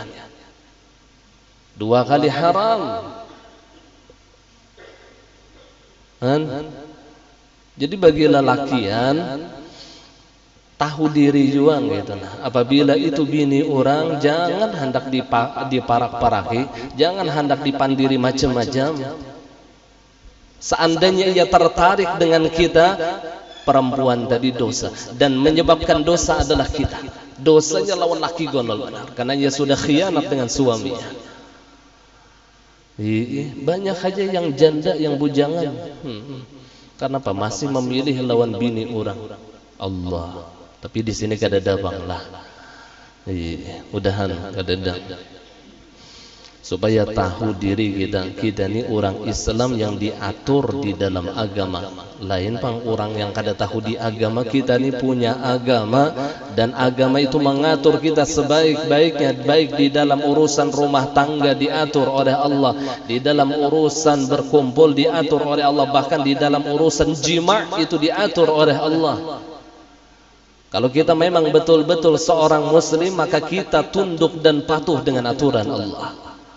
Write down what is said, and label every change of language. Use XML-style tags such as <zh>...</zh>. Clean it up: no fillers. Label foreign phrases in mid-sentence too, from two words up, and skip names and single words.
<id>Dua kali haram.</id> <bjn>Jadi bagi lelakian tahu diri juga gitu nah. Apabila itu bini orang, jangan hendak diparak-paraki, jangan hendak dipandiri macam-macam.</bjn> <id>Seandainya ia tertarik dengan kita, perempuan tadi dosa, dan menyebabkan dosa adalah kita.</id> <bjn>Dosanya lawan laki gondol benar, karena ia sudah khianat dengan suaminya.</bjn> <id>Banyak aja yang janda, yang bujangan.</id> <bjn>Kenapa masih memilih lawan bini orang?</bjn> <id>Allah.</id> <bjn>Tapi di sini kada dabang lah. Mudahan kada dabang.</bjn> <id>Supaya tahu diri kita ni orang Islam yang diatur di dalam agama.</id> <bjn>Lain pang orang yang kada tahu di agama.</bjn> <id>Kita ni punya agama, dan agama itu mengatur kita sebaik-baiknya, baik di dalam urusan rumah tangga diatur oleh Allah, di dalam urusan berkumpul diatur oleh Allah, bahkan di dalam urusan jima' itu diatur oleh Allah. Kalau kita memang betul-betul seorang muslim, maka kita tunduk dan patuh dengan aturan Allah.</id>